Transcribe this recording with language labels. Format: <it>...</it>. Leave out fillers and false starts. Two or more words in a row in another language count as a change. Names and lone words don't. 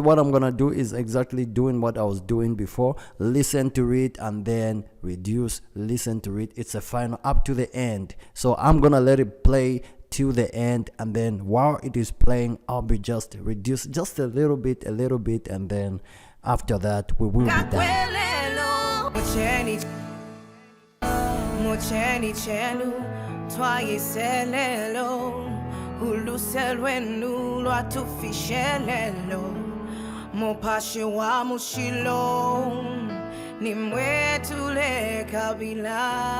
<en>what I'm gonna do is exactly doing what I was doing before. Listen to it and then reduce, listen to it. It's a final up to the end. So I'm gonna let it play till the end, and then while it is playing I'll be just reduce just a little bit, and then after that we will be done.</en> <bem>Mocheni chenu twayiselelo uluselwenu lwatufishelelo mopashi wa mushilo nimwetule kabila.</bem>